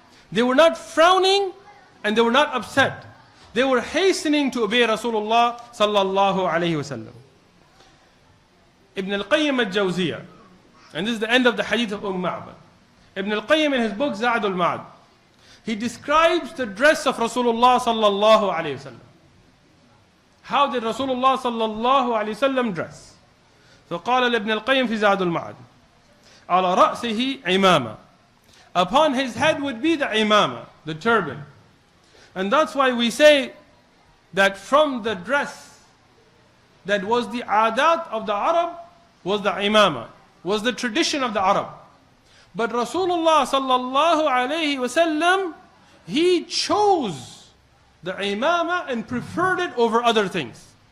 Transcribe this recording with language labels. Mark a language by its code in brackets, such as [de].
[en] They were not frowning and they were not upset. They were hastening to obey Rasulullah sallallahu alaihi wasallam. Ibn al-Qayyim al-Jawziyah, and this is the end of the hadith of Ma'bad. Ibn al-Qayyim in his book Za'ad al-Ma'ad, he describes the dress of Rasulullah sallallahu alaihi wasallam. How did Rasulullah sallallahu alaihi wasallam dress? [ar] فقال لابن القيم في زاد المعاد على رأسه عمامة. [en] Upon his head would be the imama, the turban. And that's why we say that from the dress that was the adat of the Arab was the imama, was the tradition of the Arab. But Rasulullah sallallahu alayhi wasallam, he chose the imama and preferred it over other things.